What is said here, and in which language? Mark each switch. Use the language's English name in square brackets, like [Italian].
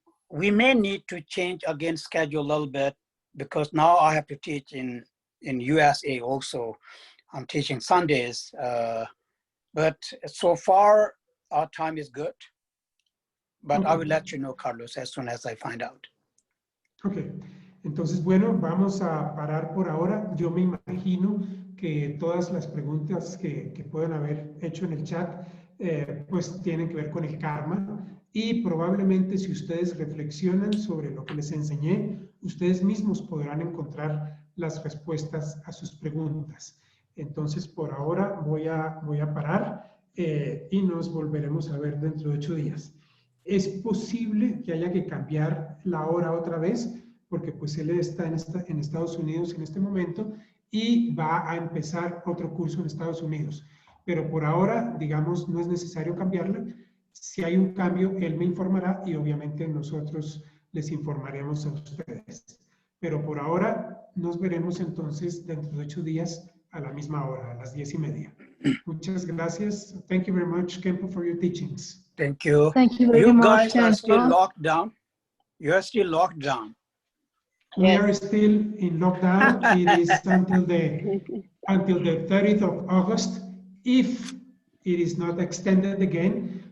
[English] We may need to change again schedule a little bit, because now I have to teach in USA also. I'm teaching Sundays, but so far our time is good. But I will let you know, Carlos, as soon as I find out. [Spanish] Ok, entonces bueno, vamos a parar por ahora. Yo me imagino que todas las preguntas que puedan haber hecho en el chat pues tienen que ver con el karma, y probablemente si ustedes reflexionan sobre lo que les enseñé, ustedes mismos podrán encontrar las respuestas a sus preguntas. Entonces por ahora voy a parar y nos volveremos a ver dentro de 8 días. Es posible que haya que cambiar la hora otra vez, porque pues él está en Estados Unidos en este momento y va a empezar otro curso en Estados Unidos. Pero por ahora, digamos, no es necesario cambiarla. Si hay un cambio, él me informará y obviamente nosotros les informaremos a ustedes. Pero por ahora nos veremos entonces dentro de 8 días a la misma hora, a las 10:30. Muchas gracias. [English] Thank you very much, Khempo, for your teachings. Thank you. Thank you very You much. guys are still locked down. You are still locked down. We are still in lockdown. It is until the 30th of August. If it is not extended again,